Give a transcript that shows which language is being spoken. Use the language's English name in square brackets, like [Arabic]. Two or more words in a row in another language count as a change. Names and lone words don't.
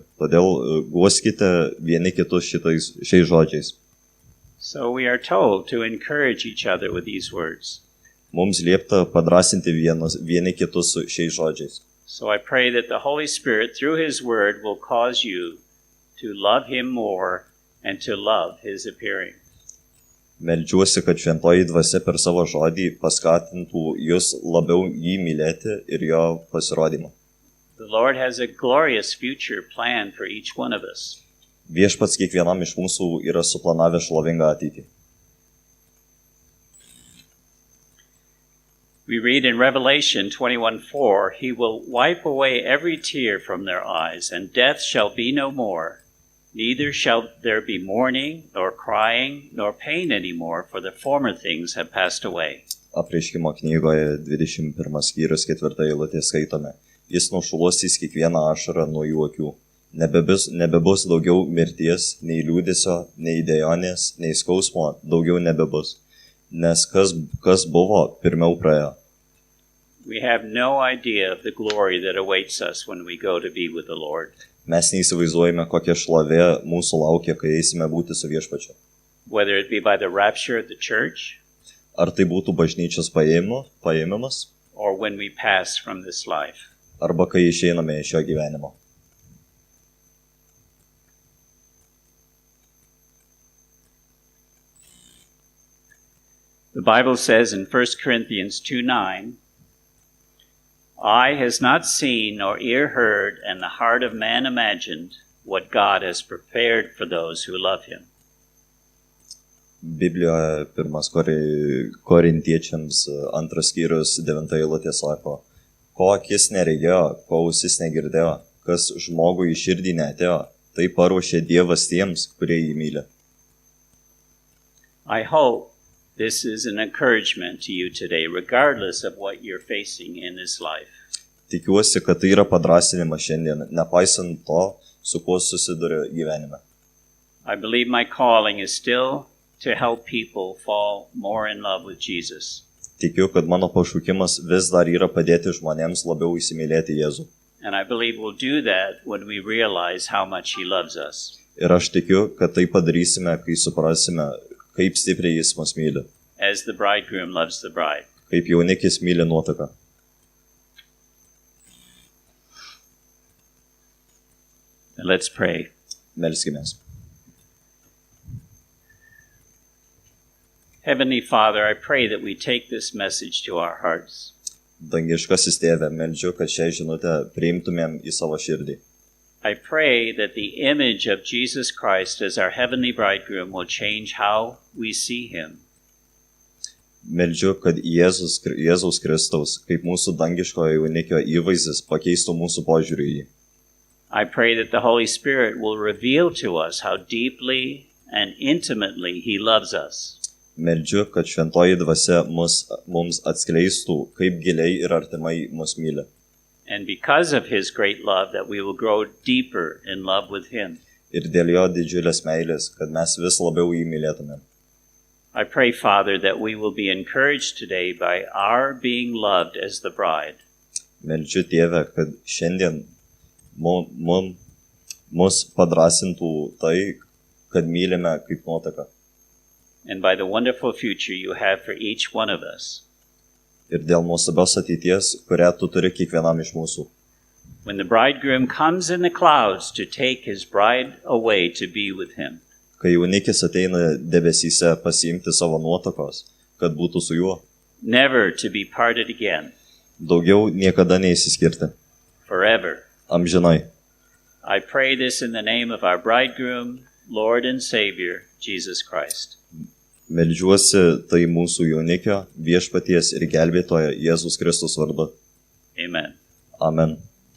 [Lithuanian] Todėl guoskite vieni kitus šiais žodžiais. [English] So we are told to encourage each other with these words. [Lithuanian] Mums liepta padrasinti vieni kitus su šiais žodžiais. [English] So I pray that the Holy Spirit, through His Word, will cause you to love Him more and to love His appearing. [Lithuanian] Meldžiuosi, kad šventoji dvasia per savo žodį paskatintų jūs labiau jį mylėti ir jo pasirodymą. [English] The Lord has a glorious future planned for each one of us. [Lithuanian] Viešpats kiekvienam iš mūsų yra suplanavęs šlovingą ateitį. [English] We read in Revelation 21:4, He will wipe away every tear from their eyes, and death shall be no more. Neither shall there be mourning, nor crying, nor pain anymore, for the former things have passed away. [Lithuanian] Apreiškimo knygoje 21 skyrius 4 eilutė skaitome. Jis nušluostys kiekvieną ašarą nuo jų akių. Nebebus daugiau mirties, nei liūdesio, nei dejonės, nei skausmo, daugiau nebebus. Nes kas buvo, pirmiau praėjo. [English] We have no idea of the glory that awaits us when we go to be with the Lord. [Lithuanian] Mes neįsivaizduojame, kokia šlovė mūsų laukia, kai eisime būti su Viešpačiu. [English] Whether it be by the rapture of the church, [Lithuanian] Ar tai būtų bažnyčios paėmimas, [English] or when we pass from this life. [Lithuanian] arba kai išeiname iš šio gyvenimo. [English] The Bible says in 1 Corinthians 2:9, Eye has not seen nor ear heard and the heart of man imagined what God has prepared for those who love Him. [Lithuanian] Biblijoje 1 Korintiečiams 2 skyrius 9 eilutė sako, ko akis neregėjo, ko ausis negirdėjo, kas žmogui į širdį neatėjo, tai paruošė Dievas tiems, kurie jį myli. [English] I hope this is an encouragement to you today, regardless of what you're facing in this life. [Lithuanian] Tikiuosi, kad tai yra padrasinimas šiandien, nepaisant to, su kuo susiduria gyvenime. [English] I believe my calling is still to help people fall more in love with Jesus. [Lithuanian] Tikiu, kad mano pašaukimas vis dar yra padėti žmonėms labiau įsimylėti Jėzų. [English] And I believe we'll do that when we realize how much He loves us. [Lithuanian] Ir aš tikiu, kad tai padarysime, kai suprasime, kaip stipriai Jis mus myli, [English] As the bridegroom loves the bride. [Lithuanian] kaip jaunikis myli nuotaką. [English] Let's pray. [Lithuanian] Melskimės. [English] Heavenly Father, I pray that we take this message to our hearts. [Lithuanian] Dangiškasis Tėve, meldžiu, kad šią žinutę priimtumėm į savo širdį. [English] I pray that the image of Jesus Christ as our heavenly bridegroom will change how we see Him. [Lithuanian] Meldžiu, kad Jėzaus Kristaus, kaip mūsų dangiškojo jaunikio įvaizdis, pakeistų mūsų požiūrį į jį. [English] I pray that the Holy Spirit will reveal to us how deeply and intimately He loves us. [Lithuanian] Meldžiu, kad šventoji dvasia mums atskleistų, kaip giliai ir artimai mus myli. [English] And because of His great love, that we will grow deeper in love with Him. [Lithuanian] Ir dėl jo didžiulės meilės, kad mes vis labiau jį mylėtumėm. [English] I pray, Father, that we will be encouraged today by our being loved as the bride. [Lithuanian] Meldžiu Tėve, kad šiandien mus padrasintų tai, kad mylime kaip nuotaka. [English] And by the wonderful future you have for each one of us. [Lithuanian] Ir dėl nuostabios ateities, kurią tu turi kiekvienam iš mūsų. [English] When the bridegroom comes in the clouds to take his bride away to be with Him. [Lithuanian] Kai jaunikis ateina debesyse pasiimti savo nuotakos, kad būtų su juo, [English] Never to be parted again. [Lithuanian] daugiau niekada neįsiskirti. [English] Forever. [Lithuanian] Amžinai. [English] I pray this in the name of our bridegroom, Lord and Savior, Jesus Christ. [Lithuanian] Meldžiuosi tai mūsų jaunikio, viešpaties ir gelbėtojo Jėzus Kristus vardu. [English] Amen. [Lithuanian] Amen.